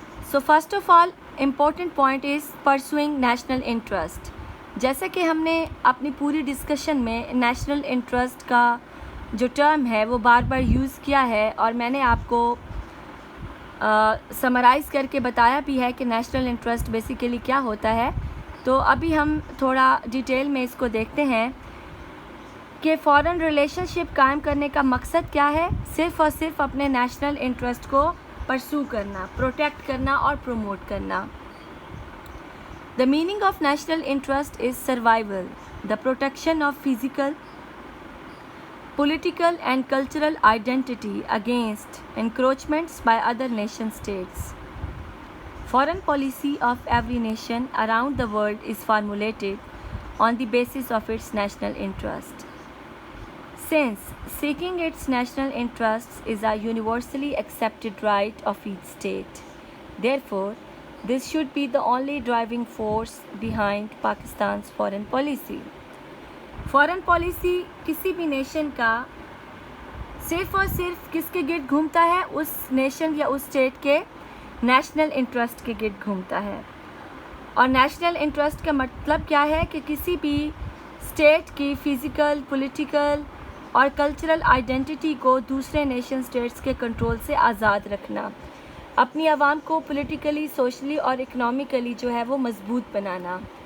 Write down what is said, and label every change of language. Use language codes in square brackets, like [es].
[en] So first of all, important point is pursuing national interest. [ur] جیسا کہ ہم نے اپنی پوری ڈسکشن میں نیشنل انٹرسٹ کا جو ٹرم ہے وہ بار بار یوز کیا ہے، اور میں نے آپ کو سمرائز کر کے بتایا بھی ہے کہ نیشنل انٹرسٹ بیسیکلی کیا ہوتا ہے. تو ابھی ہم تھوڑا ڈیٹیل میں اس کو دیکھتے ہیں کہ فارن ریلیشن شپ قائم کرنے کا مقصد کیا ہے. صرف اور صرف اپنے نیشنل انٹرسٹ کو پرسو کرنا، پروٹیکٹ کرنا اور پروموٹ کرنا. [en] The meaning of national interest is survival, the protection of physical, political and cultural identity against encroachments by other nation states. Foreign policy of every nation around the world is formulated on the basis of its national interest. Since seeking its national interests is a universally accepted right of each state, therefore, this should be the only driving force behind Pakistan's foreign policy. [ur] Foreign policy کسی بھی nation کا صرف اور صرف کس کے گرد گھومتا ہے؟ اس نیشن یا اس اسٹیٹ کے نیشنل انٹرسٹ کے گرد گھومتا ہے. اور نیشنل انٹرسٹ کا مطلب کیا ہے کہ کسی بھی اسٹیٹ کی فزیکل، پولیٹیکل اور کلچرل آئیڈینٹی کو دوسرے نیشن اسٹیٹس کے کنٹرول سے آزاد رکھنا، اپنی عوام کو پولیٹیکلی، سوشلی اور اکنامیکلی جو ہے وہ مضبوط بنانا.